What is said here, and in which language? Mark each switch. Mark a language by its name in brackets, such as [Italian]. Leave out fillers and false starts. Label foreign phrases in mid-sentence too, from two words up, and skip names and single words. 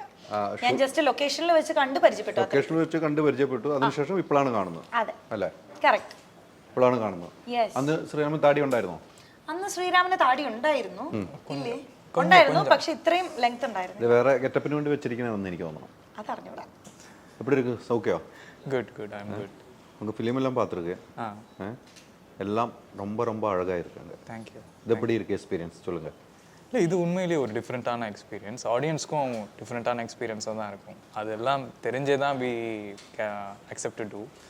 [Malayalam] ഞാൻ ജസ്റ്റ് ലൊക്കേഷനിൽ വെച്ച് കണ്ട് പരിചയപ്പെട്ടു. അതിനുശേഷം ഇപ്പോഴാണ് കാണുന്നത്. അതെ അല്ലേ, കറക്റ്റ്. ഇപ്പോഴാണ് കാണുന്നത്. അന്ന് ശ്രീറാമിന് താടി ഉണ്ടായിരുന്നോ? അന്ന് ശ്രീറാമിന് താടി ഉണ്ടായിരുന്നു. ഇല്ലേ, ഉണ്ടായിരുന്നു, പക്ഷെ ഇത്രയും ലെങ്ത് ഉണ്ടായിരുന്നു. വേറെ ഗെറ്റപ്പിന് വേണ്ടി വെച്ചിരിക്കണമെന്ന് എനിക്ക് തോന്നുന്നു. അതറിഞ്ഞൂടാ. [Tamil] எப்படி இருக்கு? சௌக்கியா? [English] good good, I am good. [Tamil] உங்க ஃபிலிம் எல்லாம் பார்த்துருக்கேன், எல்லாம் ரொம்ப ரொம்ப அழகா இருக்காங்க. [English] thank you. [Tamil] இது எப்படி இருக்கு எக்ஸ்பீரியன்ஸ் சொல்லுங்க. இல்லை, இது உண்மையிலேயே ஒரு டிஃப்ரெண்ட்டான எக்ஸ்பீரியன்ஸ். ஆடியன்ஸ்க்கும் டிஃப்ரெண்ட்டான எக்ஸ்பீரியன்ஸாக தான் இருக்கும். அதெல்லாம் தெரிஞ்சே தான் [English] we accept to do.